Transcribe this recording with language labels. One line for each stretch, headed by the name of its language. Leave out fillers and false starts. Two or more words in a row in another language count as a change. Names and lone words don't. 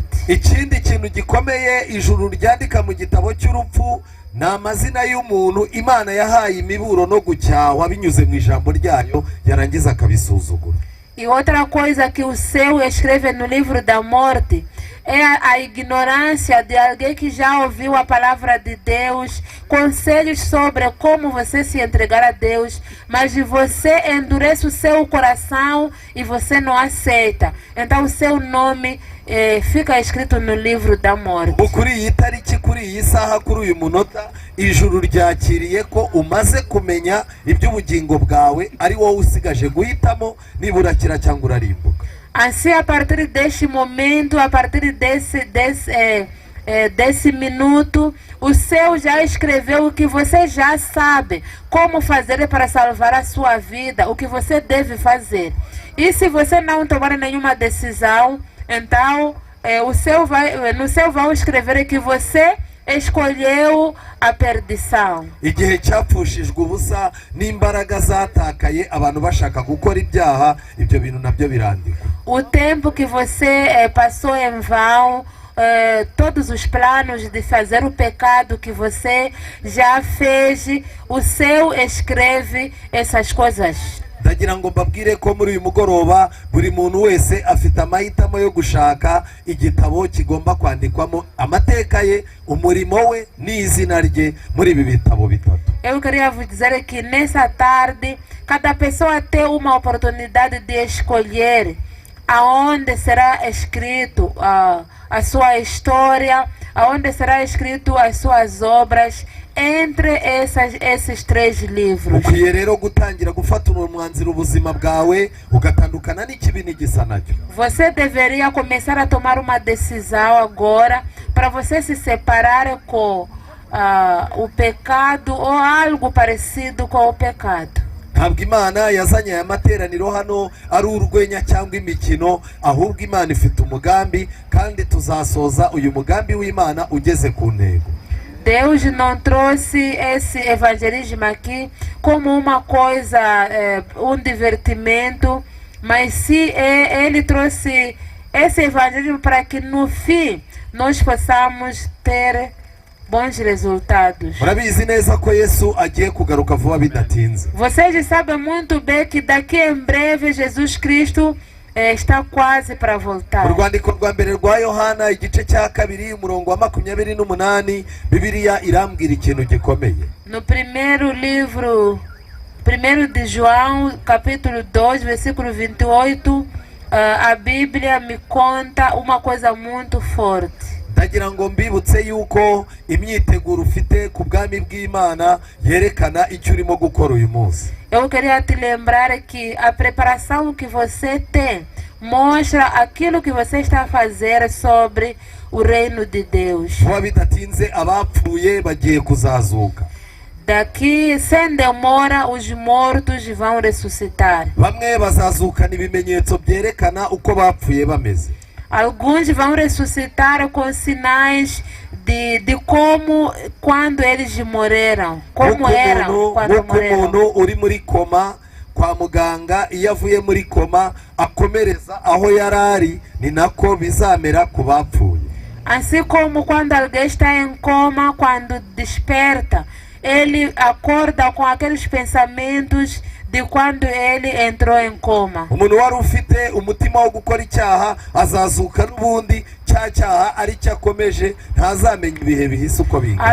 Kinyarwanda: Ikindi kintu gikomeye ijuru ryandika mu gitabo cy'urupfu ni amazina y'umuntu Imana yahaye imiburo no gucyahwa binyuze mu ijambo ryayo, yarangiza akabisuzugura.
Portuguese: E outra coisa que o seu escreve no livro da morte é a ignorância de alguém que já ouviu a palavra de Deus, conselhos sobre como você se entregar a Deus, mas você endurece o seu coração e você não aceita. Então o seu nome fica escrito no livro da morte.
Kinyarwanda: Kuri iyi tariki, kuri iyi saha, kuri uyu munota, ijuru ryakiriye ko umaze kumenya iby'ubugingo bwawe, ari wowe usigaje guhitamo niba urakira cyangwa urarimbuka.
Portuguese: Assim, a partir deste momento, a partir desse minuto, o céu já escreveu o que você já sabe, como fazer para salvar a sua vida, o que você deve fazer. E se você não tomar nenhuma decisão, então no céu vão escrever que você escolheu a perdição.
Kinyarwanda: Igihe cyapfushijwe ubusa n'imbaraga zatakaye abantu bashaka gukora ibyaha, ibyo bintu nabyo birandikwa.
Portuguese: O tempo que você passou em vão, todos os planos de fazer o pecado que você já fez, o céu escreve essas coisas.
Kinyarwanda: Ndagira ngo mbabwire ko muri uyu mugoroba buri muntu wese afite amahitamo yo gushaka igitabo kigomba kwandikwamo amateka ye, umurimo we n'izina rye muri ibi bitabo bitatu.
Portuguese: Eu queria vos dizer que nessa tarde cada pessoa tem uma oportunidade de escolher aonde será escrito a sua história, aonde será escrito as suas obras, entre esses três livros.
Kinyarwanda: Ukwiye rero gutangira gufata umwanzuro ubuzima bwawe ugatandukana n'ikibi n'igisa nacyo.
Portuguese: Você deveria começar a tomar uma decisão agora para você se separar com o pecado ou algo parecido com o pecado.
Kinyarwanda: Ntabwo Imana yazanye aya materaniro hano ari urwenya cyangwa imikino, ahubwo Imana ifite umugambi kandi tuzasoza uyu mugambi w'Imana ugeze ku ntego.
Portuguese: Deus não trouxe esse evangelismo aqui como uma coisa, um divertimento, mas sim Ele trouxe esse evangelismo para que no fim nós possamos ter bons resultados.
Kinyarwanda: murabizi neza ko Yesu agiye kugaruka vuba bidatinze.
Portuguese: Vocês sabem muito bem que daqui em breve Jesus Cristo está quase para voltar.
Kinyarwanda: Mu rwandiko rwa mbere rwa Yohana igice cya 2 umurongo wa 28 Bibiliya irambwira ikintu gikomeye.
Portuguese: No primeiro livro, 1 de João, capítulo 2, versículo 28, a Bíblia me conta uma coisa muito forte.
Kinyarwanda: Ndagira ngo mbibutse yuko imyiteguro ufite ku bwami bw'Imana yerekana icyo urimo gukora uyu munsi.
Portuguese: Eu queria te lembrar que a preparação que você tem mostra aquilo que você está a fazer sobre o reino de Deus.
Kinyarwanda: Vuba bidatinze abapfuye bagiye kuzazuka.
Portuguese: Daqui, sem demora, os mortos vão ressuscitar.
Kinyarwanda: Bamwe bazazukana ibimenyetso byerekana uko bapfuye bameze.
Portuguese: Alguns vão ressuscitar com sinais de como, quando eles morreram, como eram quando morreram.
Kinyarwanda: Umuntu uri muri koma kwa muganga iyo avuye muri koma akomereza aho yarari ni nako bizamera ku bapfuye.
Portuguese: Assim como quando alguém está em coma, quando desperta, ele acorda com aqueles pensamentos de quando ele entrou em coma.
Kinyarwanda: Umuntu wari ufite umutima wo gukora icyaha azazuka n'ubundi cyaha ari cyakomeje ntazamenya ibihe bihise uko bingana.